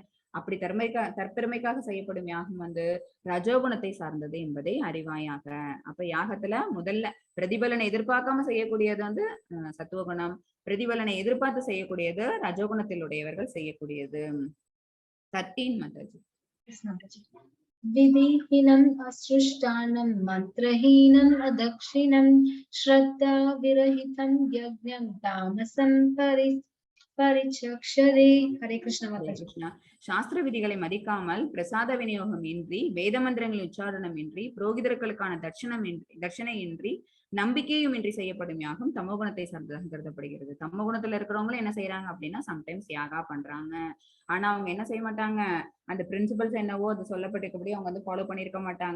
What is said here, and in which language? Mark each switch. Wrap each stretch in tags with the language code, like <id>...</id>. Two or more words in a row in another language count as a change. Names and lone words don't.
<ta>அப்படி தற்பெருமைக்காக செய்யப்படும் யாகம் வந்து ரஜோகுணத்தை சார்ந்தது என்பதை அறிவாயாக. அப்ப யாகத்துல முதல்ல பிரதிபலனை எதிர்பார்க்காம செய்யக்கூடியது வந்து சத்துவகுணம், பிரதிபலனை எதிர்பார்த்து செய்யக்கூடியது ரஜோகுணத்தில் உடையவர்கள் செய்யக்கூடியது. 13 மாதாஜி.</ta> <en>Yes, Mataji.</en> <sa>विधिहीनम् असृष्टान्नम् मन्त्रहीनम् अदक्षिणम् श्रद्धा विरहितम् यज्ञम् तामसम् परिचक्षते. Hare Krishna</sa> <ta>ஹரே Mataji. கிருஷ்ணா. சாஸ்திர விதிகளை மதிக்காமல் பிரசாத விநியோகம் இன்றி வேத மந்திரங்களின் உச்சாரணம் இன்றி புரோகிதர்களுக்கான தட்சணை இன்றி நம்பிக்கையும் இன்றி செய்யப்படும் யாகம் தமோகுணத்தை சார்ந்ததாக கருதப்படுகிறது. தமோகுணத்துல இருக்கிறவங்களும் என்ன செய்யறாங்க அப்படின்னா சம்டைம்ஸ் யாகா பண்றாங்க. ஆனா அவங்க என்ன செய்ய மாட்டாங்க, அந்த பிரின்சிபல்ஸ் என்னவோ அது சொல்லப்பட்டிருக்கபடி அவங்க வந்து ஃபாலோ பண்ணிருக்க மாட்டாங்க.</ta>